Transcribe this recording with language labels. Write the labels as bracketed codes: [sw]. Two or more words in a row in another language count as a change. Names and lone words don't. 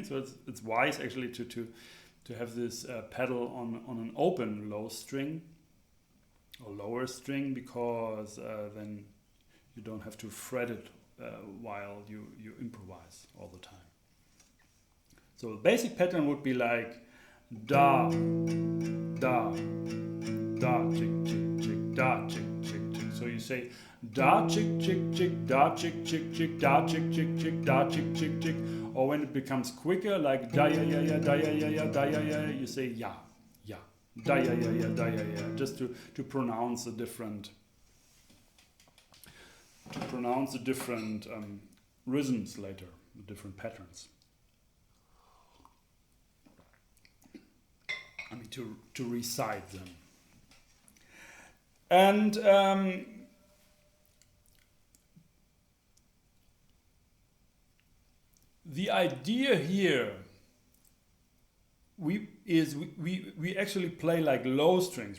[en] So it's wise actually to have this pedal on an open low string or lower string, because then you don't have to fret it while you improvise all the time. So the basic pattern would be like da, da, da, chick, chick, chick, da, chick, chick, chick. So you say da, chick, chick, chick, da, chick, chick, chick, da, chick, chick, chick, da, chick, chick, chick. Or when it becomes quicker, like da, ya, ya, ya, da, ya, ya, ya, da, ya, ya, you say ya, ya, da, ya, ya, ya, da, ya, ya, just to pronounce the different rhythms later, the different patterns. I mean, to recite them. And the idea here we actually play like low strings.